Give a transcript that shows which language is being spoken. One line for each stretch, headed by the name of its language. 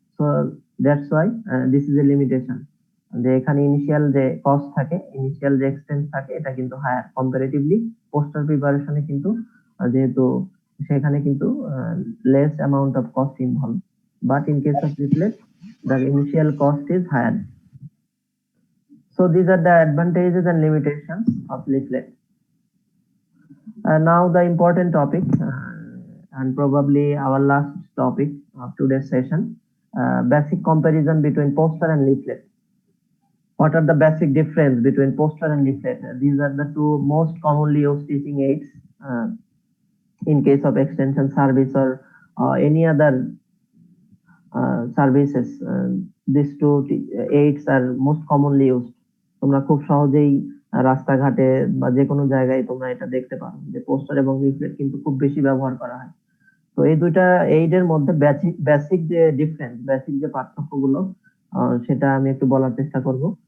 English: So that's why this is a limitation.
Bangla: যে এখানে initial যে কস্ট থাকে, ইনিশিয়াল যে এক্সপেন্স থাকে এটা কিন্তু হায়ার কম্পারেটিভলি পোস্টার প্রিপারেশনে কিন্তু যেহেতু সেখানে কিন্তু
English: less amount of cost involved, but in case of leaflet the initial cost is higher. So these are the advantages and limitations of leaflet. Now the important topic and probably our last topic of today's session, basic comparison between poster and leaflet. What are the basic difference between poster and leaflet? These are the two most commonly used teaching aids in case of extension service or any other services. These two aids are most commonly used.
Bangla: তোমরা খুব সহজেই রাস্তাঘাটে বা যে কোনো জায়গায় তোমরা এটা দেখতে পারো যে পোস্টার এবং লিফলেট কিন্তু খুব বেশি ব্যবহার করা হয়। তো এই দুইটা এইডের মধ্যে বেসিক যে ডিফারেন্স, বেসিক যে পার্থক্যগুলো সেটা আমি একটু বলার চেষ্টা করব।